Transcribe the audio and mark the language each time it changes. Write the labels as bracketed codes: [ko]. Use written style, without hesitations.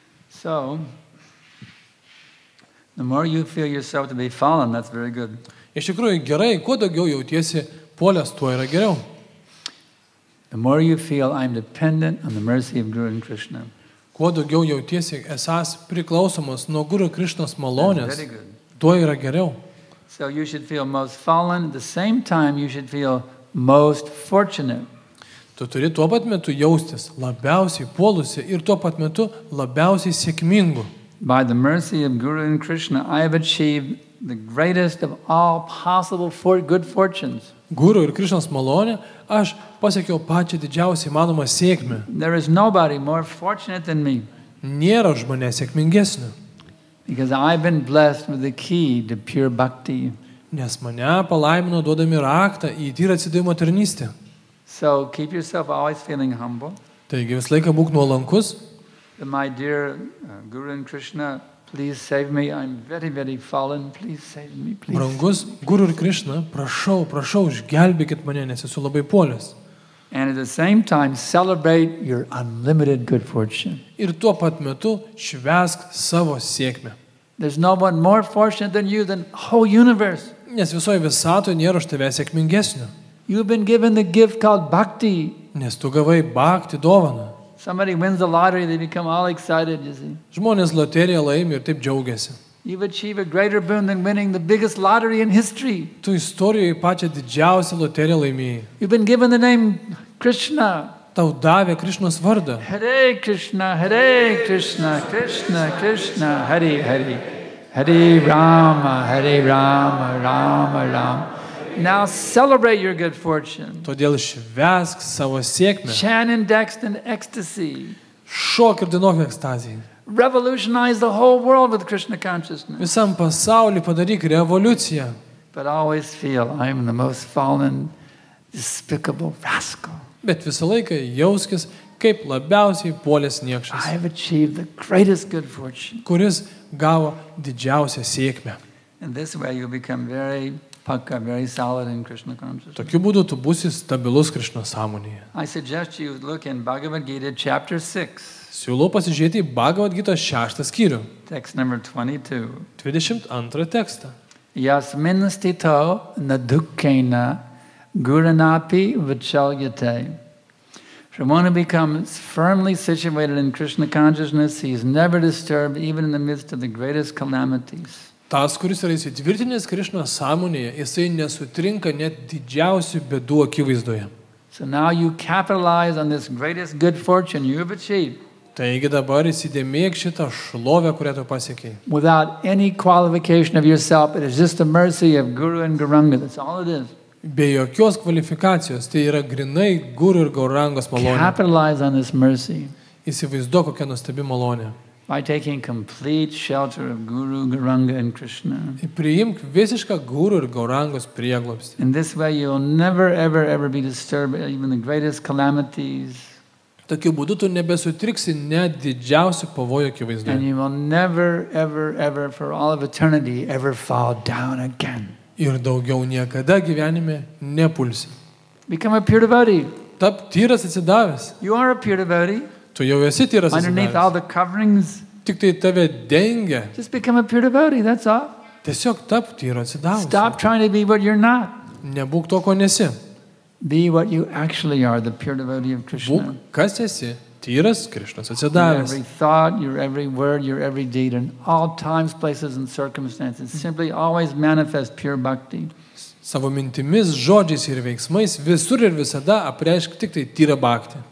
[en] So, the more you feel yourself to be fallen, that's very good. [lt] Iš tikrųjų gerai, kuo daugiau jautiesi puolęs, tuo yra geriau. [en] The more you feel I'm dependent on the mercy of Guru and Krishna. [lt] Kuo daugiau jautiesi esas priklausomas nuo Guru Krishnos malonės, tuo yra geriau. [en] So you should feel most fallen, at the same time you should feel most fortunate. [lt] Tu turi tuo pat metu jaustis labiausiai puolusi ir tuo pat metu labiausiai sėkmingu. [en] By the mercy of Guru and Krishna, I have achieved the greatest of all possible good fortunes. [lt] Guru ir Krishnos malonė, aš pasiekiau pačią didžiausią įmanomą sėkmę. [en] There is nobody more fortunate than me. [lt] Nėra už mane sėkmingesnio. [en] Because I've been blessed with the key to pure bhakti. [lt] Nes mane palaimino duodami raktą į tyrą atsidavimo tarnystę. [en] So keep yourself always feeling humble. [lt] Taigi visą laiką būk nuolankus. [en] My dear Guru and Krishna, please save me. I'm very, very fallen. Please save me, please. [lt] Brangus Guru ir Krishna, prašau, išgelbėkit mane, nes esu labai puolęs. [en] And at the same time, celebrate your unlimited good fortune. [lt] Ir tuo pat metu švęsk savo sėkmę. [en] There's no one more fortunate than you, than the whole universe. [lt] Nes visoje visatoje nėra už tave sėkmingesnio. [en] You've been given the gift called bhakti. [lt] Nes tu gavai bhakti dovaną. [en] Somebody wins the lottery, they become all excited, you see. [lt] Žmonės loteriją laimi ir taip džiaugiasi. [en] You've achieved a greater boon than winning the biggest lottery in history. [lt] Tu istorijoje pačią didžiausią loteriją laimėjai. [en] You've been given the name Krishna. [lt] Tau davė Krishnos vardą. [sa] Hare Krishna, Krishna Krishna, Hare Hare. Hare Rama, Rama Rama. [en] Now celebrate your good fortune. [lt] Todėl švęsk savo sėkmę. [en] Chant indexed in ecstasy. [lt] Šok ir dainuok ekstazijai. [en] Revolutionize the whole world with Krishna consciousness. [lt] Visam pasauliu padaryk revoliuciją. [en] But always feel I am the most fallen, despicable rascal. [lt] Bet visą laiką jauskis kaip labiausiai puolęs niekšas. [en] I have achieved the greatest good fortune. [lt] Kuris gavo didžiausią sėkmę. [en] In this way you become very solid in Krishna consciousness. [lt] Tokiu būdu tu būsi stabilus Krishna sąmonėje. [en] I suggest you look in Bhagavad Gita chapter 6. [lt] Siūlau pasižiūrėti į Bhagavad Gita 6 skyrių. [en] Text number 22. [lt] 22 tekstą. [sa] Yasmin stito nadukkena guranapi vachalyate. [en] From one who becomes firmly situated in Krishna consciousness, he is never disturbed even in the midst of the greatest calamities. [lt] Tas, kuris yra įsitvirtinęs Krishna sąmonėje, jisai nesutrinka net didžiausių bėdų akivaizdoje. [en] So now you capitalize on this greatest good fortune you have achieved. [lt] Taigi dabar įsidėmėk šitą šlovę, kurią tu pasiekei. [en] Without any qualification of yourself, it is just the mercy of Guru and Gauranga. That's all it is. [lt] Be jokios kvalifikacijos, tai yra grinai Guru ir Gaurangos malonė. [en] Capitalize on this mercy. [lt] Įsivaizduok, kokia nuostabi malonė. [en] By taking complete shelter of Guru, Gauranga and Krishna. [lt] Priimk visišką Guru ir Gaurangos prieglobstį. [en] In this way you'll never ever be disturbed by even the greatest calamities. [lt] Tokiu būdu tu nebesutriksi net didžiausių pavojų akivaizdoje. [en] And you will never ever for all of eternity ever fall down again. [lt] Ir daugiau niekada gyvenime nepulsi. [en] Become a pure devotee. [lt] Tap tyras atsidavęs. [en] You are a pure devotee. [lt] Tu jau esi tyras [en] underneath all [lt] atsidavęs. [en] the coverings. [lt] Tik tai tave dengia. [en] Just become a pure devotee, that's all. [lt] Tiesiog tap tyru atsidavęs. [en] Stop trying to be what you're not. [lt] Nebūk to, ko nesi. [en] Be what you actually are, the pure devotee of Krishna. [lt] Būk, kas esi, tyras Krishnos [en] Your [lt] atsidavęs. [en] every thought, your every word, your every deed, in all times, places, and circumstances, simply always manifest pure bhakti. [lt] Savo mintimis, žodžiais ir veiksmais visur ir visada apreišk tik tai tyrą bhaktį.